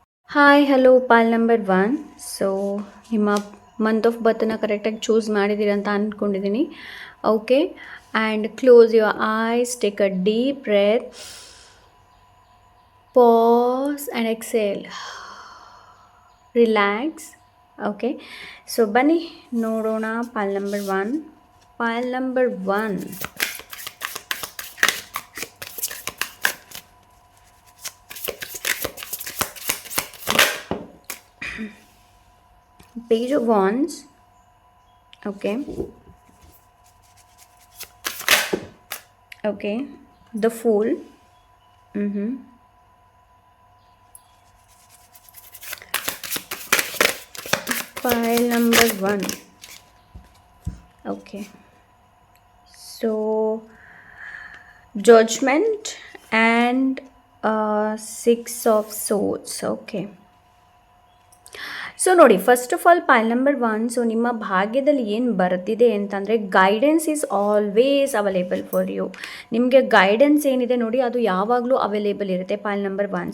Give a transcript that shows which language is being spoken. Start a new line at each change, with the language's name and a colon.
Kannada: Hi hello, Pal number 1. So ನಿಮ್ಮ month of ಬರ್ತನ್ನು ಕರೆಕ್ಟಾಗಿ choose ಮಾಡಿದ್ದೀರ ಅಂತ ಅಂದ್ಕೊಂಡಿದ್ದೀನಿ.
English: Okay, and close your eyes, take a deep breath, pause and exhale, relax.
Kannada: Okay, so ಬನ್ನಿ ನೋಡೋಣ Pal number 1.
English: Pile number 1, Page of Wands. Okay, okay, the Fool. Pile number 1. Okay, so Judgment and 6 of Swords. Okay, so ನೋಡಿ, first of all pile number 1.
Kannada: So ನಿಮ್ಮ ಭಾಗ್ಯದಲ್ಲಿ ಏನು ಬರ್ತಿದೆ ಅಂತಂದರೆ,
English: Guidance is always available for you.
Kannada: ನಿಮಗೆ guidance ಏನಿದೆ ನೋಡಿ, ಅದು ಯಾವಾಗಲೂ ಅವೈಲೇಬಲ್ ಇರುತ್ತೆ ಪೈಲ್ ನಂಬರ್ 1.